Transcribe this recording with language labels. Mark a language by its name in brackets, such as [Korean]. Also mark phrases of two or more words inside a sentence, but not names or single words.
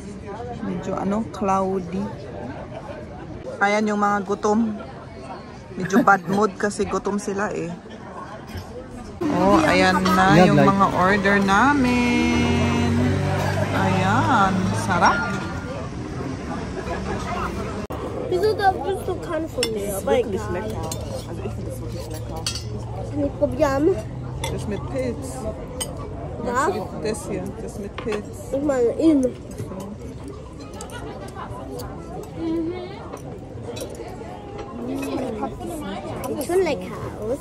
[Filipino] Medyo cloudy. Ayan yung mga gutom. Medyo bad mood kasi gutom sila eh. Oh, ayan na yung mga order namin. Ayan, sarap. [German] Wieso bist du kein von mir? Das ist wirklich lecker. Also ich finde es wirklich lecker. Kann ich probieren? Das mit Pilz. Was? Das hier, das mit Pilz. Ich meine innen. Sieht schon lecker aus.